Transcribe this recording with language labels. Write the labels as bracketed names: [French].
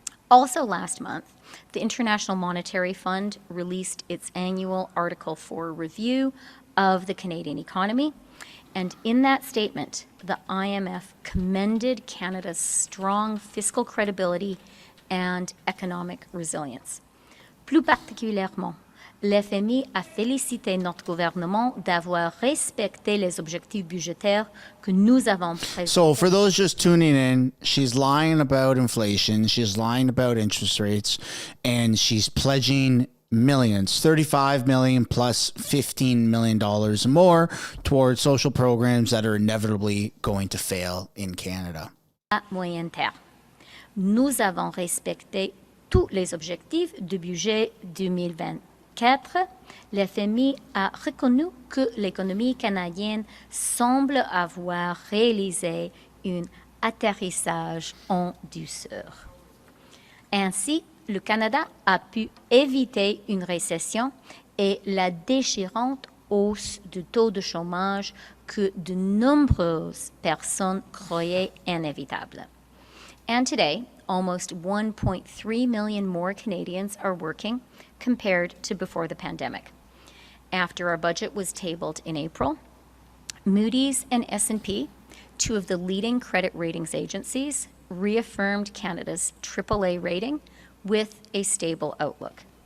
[English] Also last month, the International Monetary Fund released its annual Article 4 review of the Canadian economy, and in that statement, the IMF commended Canada's strong fiscal credibility and economic resilience. [French] Plus particulièrement, l'FMI a félicité notre gouvernement d'avoir respecté les objectifs budgétaires que nous avons prévus. [English] So for those just tuning in, she's lying about inflation, she's lying about interest rates, and she's pledging millions, 35 million plus $15 million more towards social programs that are inevitably going to fail in Canada. [French] À moyen terme, nous avons respecté tous les objectifs du budget 2024. L'FMI a reconnu que l'économie canadienne semble avoir réalisé un atterrissage en douceur. Ainsi, le Canada a pu éviter une récession et la déchirante hausse du taux de chômage que de nombreuses personnes croyaient inévitable. [English] And today, almost 1.3 million more Canadians are working compared to before the pandemic. After our budget was tabled in April, Moody's and S&P, two of the leading credit ratings agencies, reaffirmed Canada's AAA rating with a stable outlook.